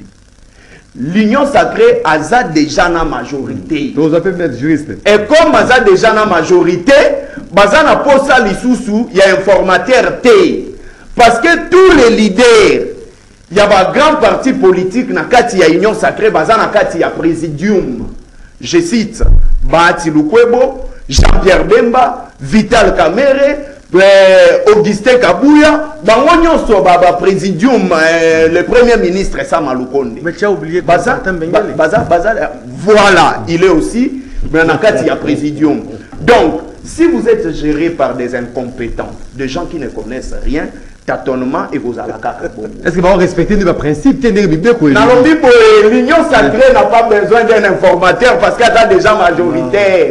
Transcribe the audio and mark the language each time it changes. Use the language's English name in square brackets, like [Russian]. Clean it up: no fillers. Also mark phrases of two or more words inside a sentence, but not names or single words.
[French] L'union sacrée a déjà la majorité. Et comme a déjà la majorité, [Lingala] bazana posa lisusu, [French] il y a informateur T. Parce que tous les leaders, il y a un grand parti politique [Lingala] na kati ya [French] union sacrée, [Lingala] bazana kati ya [French] présidium. Je cite Bahati Lukwebo, Jean-Pierre Bemba, Vital Kamere, Augustin Kabouya, présidium, le premier ministre Sama Lukonde. Mais tu as oublié Baza, voilà, il est aussi, mais il y a présidium. Donc, si vous êtes géré par des incompétents, des gens qui ne connaissent rien, tâtonnement et vous allez à est-ce qu'ils vont respecter nos principes? L'union sacrée n'a pas besoin d'un informateur parce qu'elle a déjà majoritaire.